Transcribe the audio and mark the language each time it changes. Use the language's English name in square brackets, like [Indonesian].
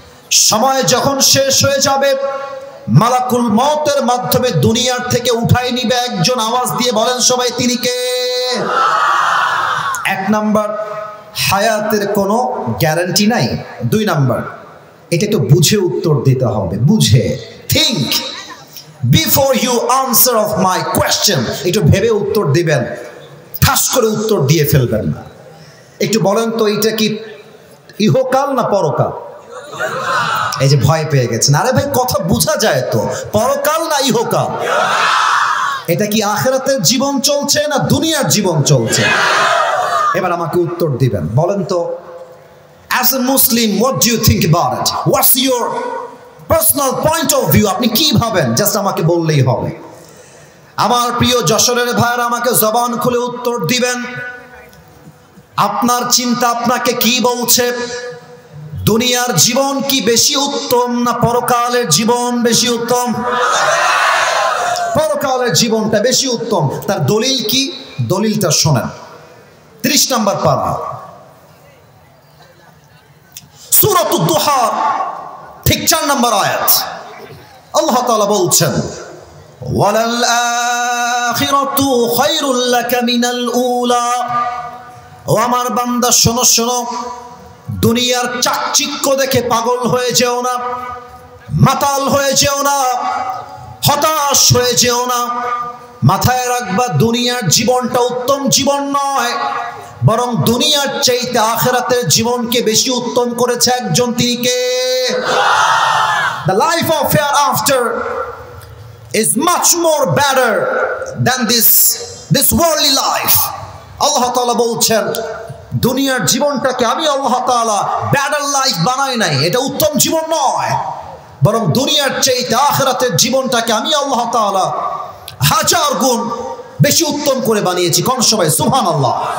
[Bangla] সময় যখন শেষ হয়ে যাবে, মালাকুল মওতের মাধ্যমে দুনিয়ার থেকে উঠাই নিবে একজন। আওয়াজ দিয়ে বলেন সবাই, তিনি কে? এক নাম্বার, হায়াতের কোনো গ্যারান্টি নাই। দুই নাম্বার, এটা একটু বুঝে উত্তর দিতে হবে, বুঝে [English] think before you answer of my question. [Bangla] একটু ভেবে উত্তর দিবেন, ঠাস করে উত্তর দিয়ে ফেলবেন না। একটু বলেন তো এটা কি ইহকাল না পরকাল? এই যে ভয় পেয়ে গেছেন, আরে ভাই কথা বোঝা যায় তো, পরকাল না ইহকাল? এটা কি আখিরাতের জীবন চলছে না দুনিয়ার জীবন চলছে? এবার আমাকে উত্তর দিবেন, বলেন তো [English] as a Muslim what do you think about it? What's your personal point of view? [Bangla] আপনি কি ভাবেন জাস্ট আমাকে বললেই হবে। আমার প্রিয় যশোরের ভাইরা আমাকে জবান খুলে উত্তর দিবেন। আপনার চিন্তা আপনাকে কি বলছে? দুনিয়ার জীবন কি বেশি উত্তম না পরকালের জীবন বেশি উত্তম? পরকালের জীবনটা বেশি উত্তম। তার দলিল কি? দলিলটা শোনেন। 30 নম্বর পারা, সূরাতুদ দুহা, ঠিক 4 নম্বর আয়াত। আল্লাহ তাআলা বলছেন, [Arabic] ওয়ালাল আখিরাতু খায়রুল লাকা মিনাল উলা। [Bangla] ও আমার বান্দা শোনো শোনো, দুনিয়ার চাকচিক্য দেখে পাগল হয়ে যেও না, মাতাল হয়ে যেও না, হতাশ হয়ে যেও না। মাথায় রাখবা দুনিয়ার জীবনটা উত্তম জীবন নয়, বরং দুনিয়ার চাইতে আখিরাতের জীবনকে বেশি উত্তম করেছে একজন, তিনি কে? [English] The life of hereafter is much more better than this worldly life. [Bangla] আল্লাহ তাআলা বলছেন দুনিয়ার জীবনটাকে আমি আল্লাহ তাআলা বেটার লাইফ বানাই নাই, এটা উত্তম জীবন নয়, বরং দুনিয়ার চাইতে আখিরাতের জীবনটাকে আমি আল্লাহ তাআলা 1000 গুণ বেশি উত্তম করে বানিয়েছি। কোন সবাই সুবহানাল্লাহ।